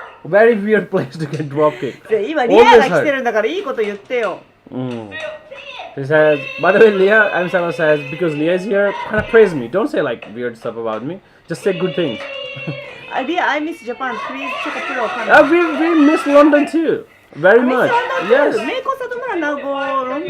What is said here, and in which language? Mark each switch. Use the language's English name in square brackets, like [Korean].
[English] Very weird place to get drop kick. [Japanese] 今リアが来てるんだからいいこと言ってよ。 [English] He says, by the way, Leah, Emi Sakura says, because Leah is here, kind of praise me. Don't say like weird stuff about me. Just say good things. Leah, I miss Japan. Please, ChocoPro. We miss London too. Very much. Yes. Meiko Satomura now go London.